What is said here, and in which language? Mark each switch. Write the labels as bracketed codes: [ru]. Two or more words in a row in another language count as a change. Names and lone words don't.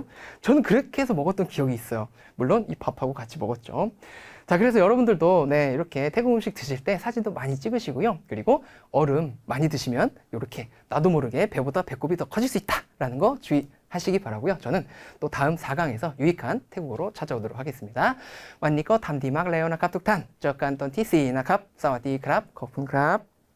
[ko] 저는 그렇게 해서 먹었던 기억이 있어요. 물론 이 밥하고 같이 먹었죠. 자, 그래서 여러분들도 네, 이렇게 태국 음식 드실 때 사진도 많이 찍으시고요. 그리고 얼음 많이 드시면 이렇게 나도 모르게 배보다 배꼽이 더 커질 수 있다라는 거 주의하시기 바라고요. 저는 또 다음 4강에서 유익한 태국어로 찾아오도록 하겠습니다. [th] วันนี้ก็ทำดีมากแล้วนะครับทุกท่านเจอกันตอนที่ 4 นะครับ สวัสดีครับ ขอบคุณครับ